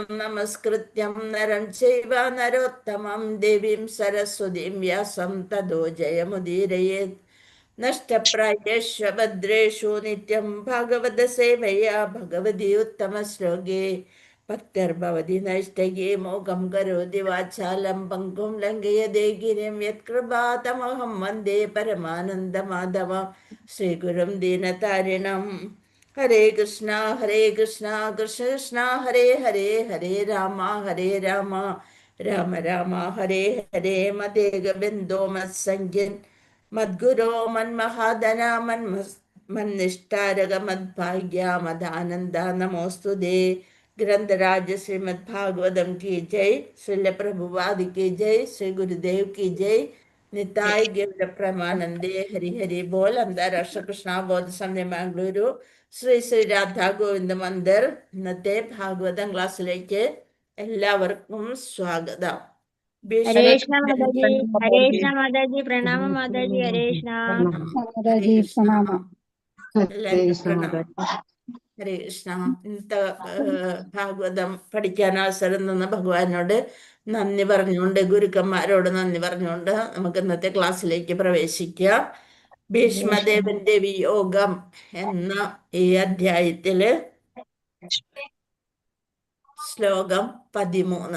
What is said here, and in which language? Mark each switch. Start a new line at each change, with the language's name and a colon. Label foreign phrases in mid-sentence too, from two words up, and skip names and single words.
Sanskrit: नमस्कृत्यं नरं चैव नरोत्तमं देवीं सरस्वतीं व्यासं ततो जयमुदीरयेत् नष्टप्रायेष्व भद्रेषु नित्यं भागवतसेवया भगवति उत्तमश्लोके भक्तिर्भवति नैष्ठिकी मोकं करोति वाचालं पङ्कुं लङ्घयते गिरिं यत्कृपातमहं वन्दे परमानन्दमाधवं श्रीगुरुं दीनतारिणं हरे कृष्णा कृष्ण कृष्ण हरे हरे हरे राम राम राम हरे हरे मदे गोविन्दो मत्सङ्गिन् मद्गुरो मन्महादन मन्निष्ठारग मद्भाग्या मदानन्द नमोऽस्तु ते
Hindi: ग्रंथराज श्रीमद् भागवतम की जय, श्रील प्रभुपाद की जय, श्री गुरुदेव की जय, निताय गौर प्रमानंदे, हरि हरि बोल.
Malayalam: അന്താരാഷ്ട്ര കൃഷ്ണബോധ സമിതി ബാംഗ്ലൂരു ശ്രീ ശ്രീ രാധാ ഗോവിന്ദ മന്ദിർ ഇന്നത്തെ ഭാഗവതം ക്ലാസ്സിലേക്ക് എല്ലാവർക്കും സ്വാഗതം.
Hindi: हरे कृष्ण माताजी, हरे कृष्ण माताजी, प्रणाम माताजी, हरे कृष्ण.
Malayalam: മാതാജി പ്രണാമം. എല്ലാവർക്കും പ്രണാമം.
Sanskrit: ഹരേ കൃഷ്ണ.
Malayalam: ഇന്നത്തെ ഭാഗവതം പഠിക്കാൻ അവസരം തന്ന ഭഗവാനോട് നന്ദി പറഞ്ഞുകൊണ്ട്, ഗുരുക്കന്മാരോട് നന്ദി പറഞ്ഞുകൊണ്ട് നമുക്ക് ഇന്നത്തെ ക്ലാസ്സിലേക്ക് പ്രവേശിക്കാം. ഭീഷ്മദേവന്റെ വിയോഗം എന്ന ഈ അധ്യായത്തില് ശ്ലോകം 13.